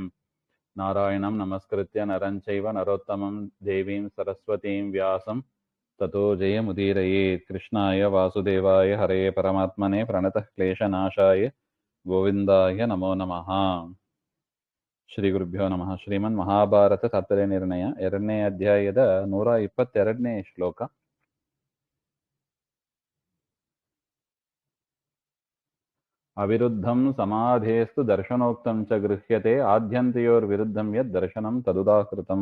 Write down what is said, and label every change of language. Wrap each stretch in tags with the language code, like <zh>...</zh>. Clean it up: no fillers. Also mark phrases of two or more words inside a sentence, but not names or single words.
<sa>नारायणं नमस्कृत्य नरं चैव नरोत्तमं देवीं सरस्वतीं व्यासं ततो जयमुदीरयेत्। कृष्णाय वासुदेवाय हरे परमात्मने प्रणतः क्लेशनाशाय ಗೋವಿಂದಾಯ ನಮೋ ನಮಃ. ಶ್ರೀ ಗುರುಭ್ಯೋ ನಮಃ.</sa> <kn>ಶ್ರೀಮನ್ ಮಹಾಭಾರತ ತಾತ್ಪರ್ಯ ನಿರ್ಣಯ 2ನೇ ಅಧ್ಯಾಯದ 122ನೇ ಶ್ಲೋಕ.</kn> <sa>ಅವಿರುದ್ಧಂ ಸಮಾಧೇಸ್ತು ದರ್ಶನೋಕ್ತಂ ಚ ಗೃಹ್ಯತೆ ಆದ್ಯಂತಯೋರ್ ವಿರುದ್ಧಂ ಯದ್ ದರ್ಶನಂ ತದುದಾಕೃತಂ.</sa>